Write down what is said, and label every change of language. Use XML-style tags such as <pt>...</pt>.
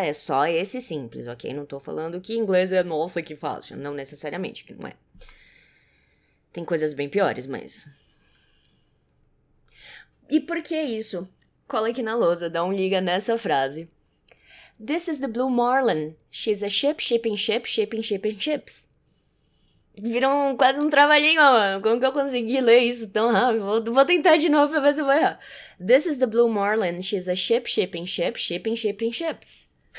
<pt>É só esse simples, ok? Não tô falando que inglês é nossa, que fácil. Não necessariamente, que não é. Tem coisas bem piores, mas... E por que isso? Cola aqui na lousa, dá um liga nessa frase.</pt> <en>This is the Blue Marlin. She's a ship, shipping ships.</en> <pt>Viram quase um trabalhinho, mano. Como que eu consegui ler isso tão rápido? Vou tentar de novo pra ver se eu vou errar.</pt> <en>This is the Blue Marlin. She's a ship, shipping ships.</en>